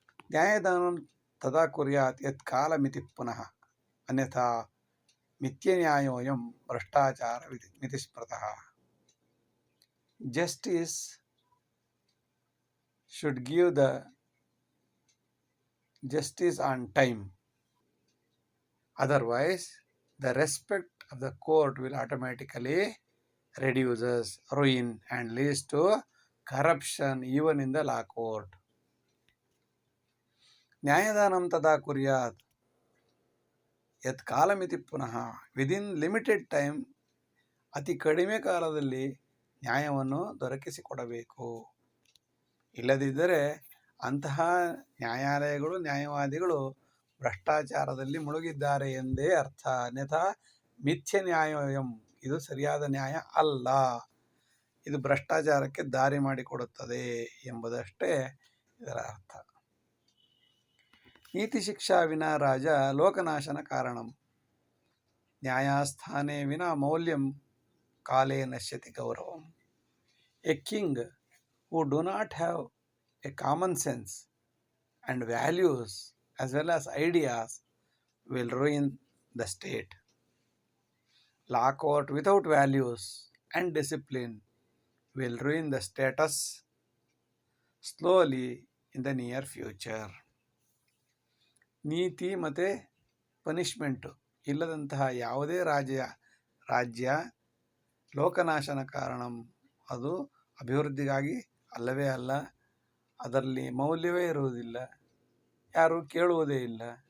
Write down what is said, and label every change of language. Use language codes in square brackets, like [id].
[sa] ನ್ಯಾಯದಾನಂ ತದಾ ಕುರ್ಯಾತ್ ಯತ್ ಕಾಲಮಿತಿ ಪುನಃ, ಅನ್ಯಥಾ ಮಿಥ್ಯನ್ಯಾಯೋಯಂ ಭ್ರಷ್ಟಾಚಾರ ಮಿತಿ ಸ್ಮೃತಃ. [en] Justice should give the justice on time. Otherwise, the respect of the court will automatically reduces, ruin, and leads to corruption even in the law court. [sa] ನ್ಯಾಯದಾನಂ ತದಾ ಕುರ್ಯಾತ್ ಯತ್ ಕಾಲಮಿತಿ ಪುನಃ, [en] within limited time, [kn] ಅತಿ ಕಡಿಮೆ ಕಾಲದಲ್ಲಿ ನ್ಯಾಯವನ್ನು ದೊರಕಿಸಿಕೊಡಬೇಕು. ಇಲ್ಲದಿದ್ದರೆ ಅಂತಹ ನ್ಯಾಯಾಲಯಗಳು, ನ್ಯಾಯವಾದಿಗಳು ಭ್ರಷ್ಟಾಚಾರದಲ್ಲಿ ಮುಳುಗಿದ್ದಾರೆ ಎಂದೇ ಅರ್ಥ. [sa] ಅನ್ಯಥಾ ಮಿಥ್ಯ ನ್ಯಾಯೋಯಂ, [kn] ಇದು ಸರಿಯಾದ ನ್ಯಾಯ ಅಲ್ಲ, ಇದು ಭ್ರಷ್ಟಾಚಾರಕ್ಕೆ ದಾರಿ ಮಾಡಿಕೊಡುತ್ತದೆ ಎಂಬುದಷ್ಟೇ ಇದರ ಅರ್ಥ. [sa] ನೀತಿ ಶಿಕ್ಷಾ ವಿನಾ ರಾಜ ಲೋಕನಾಶನ ಕಾರಣಂ, ನ್ಯಾಯಸ್ಥಾನೇ ವಿನಾ ಮೌಲ್ಯಂ ಕಾಲೇ ನಶ್ಯತಿ ಗೌರವಂ. [en] A king who do not have a common sense and values as well as ideas will ruin the state. Law court without values and discipline will ruin the status slowly in the near future. [kn] ನೀತಿ ಮತ್ತು punishment ಇಲ್ಲದಂತಹ ಯಾವುದೇ ರಾಜ್ಯ [sa] ಲೋಕನಾಶನ ಕಾರಣಂ, [kn] ಅದು ಅಭಿವೃದ್ಧಿಗಾಗಿ ಅಲ್ಲವೇ ಅಲ್ಲ, ಅದರಲ್ಲಿ ಮೌಲ್ಯವೇ ಇರುವುದಿಲ್ಲ, ಯಾರೂ ಕೇಳುವುದೇ ಇಲ್ಲ.